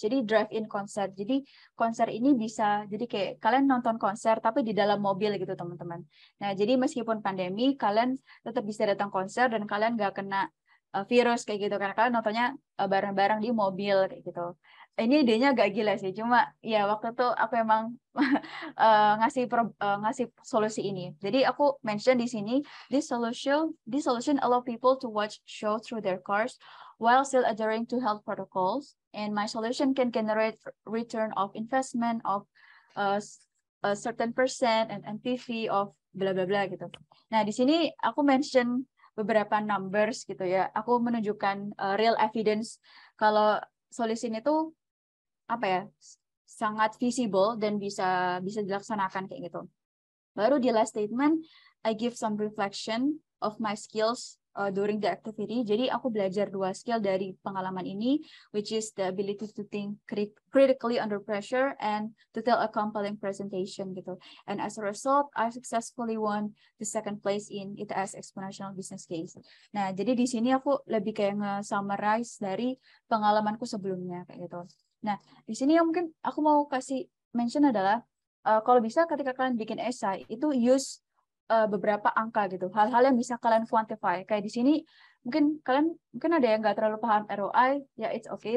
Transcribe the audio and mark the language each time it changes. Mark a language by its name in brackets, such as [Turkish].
[Indonesian] Jadi drive-in konser. Jadi konser ini bisa, jadi kayak kalian nonton konser tapi di dalam mobil gitu teman-teman. Nah, jadi meskipun pandemi, kalian tetap bisa datang konser dan kalian nggak kena virus kayak gitu karena kalian nontonnya bareng-bareng di mobil kayak gitu. Ini idenya agak gila sih, cuma ya waktu itu aku emang ngasih solusi ini. Jadi aku mention di sini [English] this solution allow people to watch show through their cars while still adhering to health protocols, and my solution can generate return of investment of a certain percent and NPV of bla bla bla gitu. [Indonesian] Nah, di sini aku mention beberapa numbers gitu ya. Aku menunjukkan real evidence kalau solusi itu apa ya, sangat visible dan bisa dilaksanakan kayak gitu. Baru di [English] last statement, I give some reflection of my skills during the activity. [Indonesian] Jadi aku belajar 2 skill dari pengalaman ini, [English] which is the ability to think critically under pressure and to tell a compelling presentation gitu. And as a result, I successfully won the 2nd place in ITS Exponential Business Case. [Indonesian] Nah, jadi di sini aku lebih kayak nge-summarize dari pengalamanku sebelumnya kayak gitu. Nah, di sini yang mungkin aku mau kasih mention adalah kalau bisa ketika kalian bikin esai itu use beberapa angka gitu, hal-hal yang bisa kalian quantify. Kayak di sini mungkin ada yang nggak terlalu paham ROI, ya [English] it's okay.